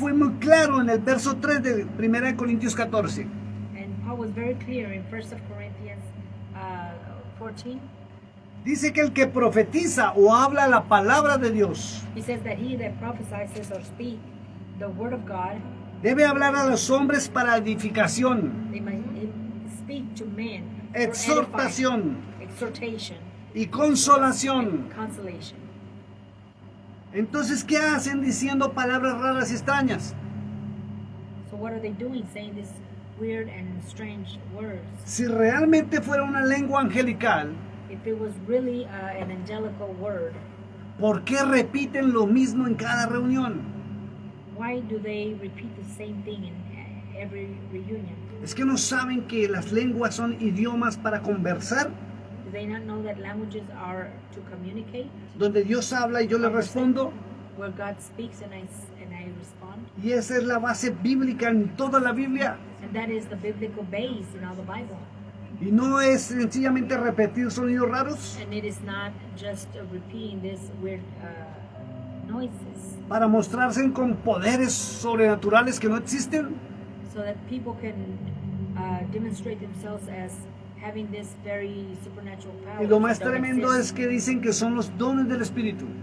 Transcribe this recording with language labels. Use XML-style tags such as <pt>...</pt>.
<es>fue muy claro en el verso 3 de 1 Corintios 14.</es> <en>And Paul was very clear in 1 Corinthians 14.</en> <es>Dice que el que profetiza o habla la palabra de Dios</es> <en>He says that he that prophesies or speak the word of God,</en> <es>debe hablar a los hombres para edificación,</es> <en>they might speak to men for</en> <es>exhortación</es> <en>edifying, exhortation,</en> <es>y consolación.</es> <en>consolation.</en> <es>Entonces, ¿qué hacen diciendo palabras raras y extrañas?</es> <en>So what are they doing, saying these weird and strange words?</en> <es>Si realmente fuera una lengua angelical,</es> <en>If it was really an angelical word,</en> <es>¿por qué repiten lo mismo en cada reunión?</es> <en>why do they repeat the same thing in every reunion?</en> <es>¿Es que no saben que las lenguas son idiomas para conversar?</es> <en>Do they not know that languages are to communicate?</en> <es>Donde Dios habla y yo le respondo.</es> <en>Where God speaks and I respond.</en> <es>Y esa es la base bíblica en toda la Biblia.</es> <en>And that is the biblical base in all the Bible.</en> <es>Y no es sencillamente repetir sonidos raros</es> <en>And it is not just repeating these weird noises</en> <es>para mostrarse con poderes sobrenaturales que no existen.</es> <en>so that people can demonstrate themselves as having this very supernatural power.</en> <es>Y lo más</es> <en>that don't</en> <es>tremendo es</es> <en>exist.</en> <es>que dicen que son los dones del Espíritu.</es>